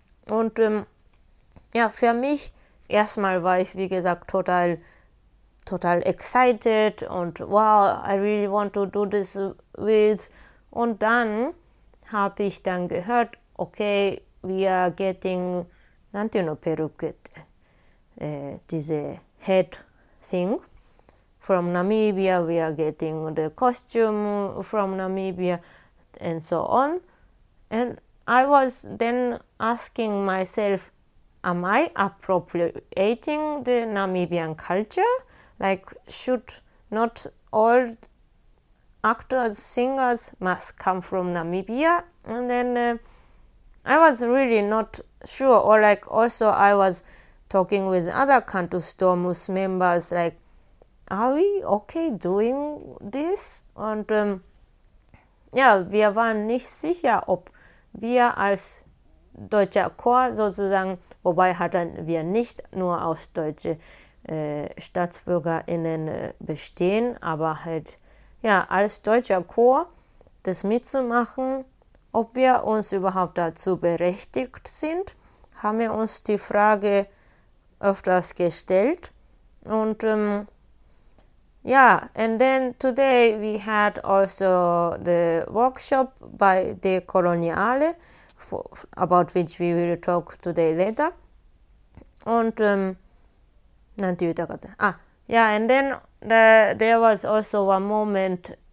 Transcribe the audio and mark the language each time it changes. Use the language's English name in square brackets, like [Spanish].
[German] Und ja, für mich, erstmal war ich, wie gesagt, total, total excited und wow, [English] I really want to do this with. [German] Und dann habe ich dann gehört, okay, [English] we are getting, [German] nannte nur Perücke, diese Head Thing. [English] From Namibia, we are getting the costume from Namibia, and so on. And I was then asking myself, am I appropriating the Namibian culture? Like, should not all actors, singers must come from Namibia? And then I was really not sure. Or like, also I was talking with other Cantus Domus members, like, are we okay doing this? [German] Und ja, wir waren nicht sicher, ob wir als deutscher Chor sozusagen, wobei hatten wir nicht nur aus deutschen StaatsbürgerInnen bestehen, aber halt, ja, als deutscher Chor das mitzumachen, ob wir uns überhaupt dazu berechtigt sind, haben wir uns die Frage öfters gestellt. Und ja, [English] and then today we had also the workshop by the Koloniale, about which we will talk today later. [German] Und [English] there was also a moment.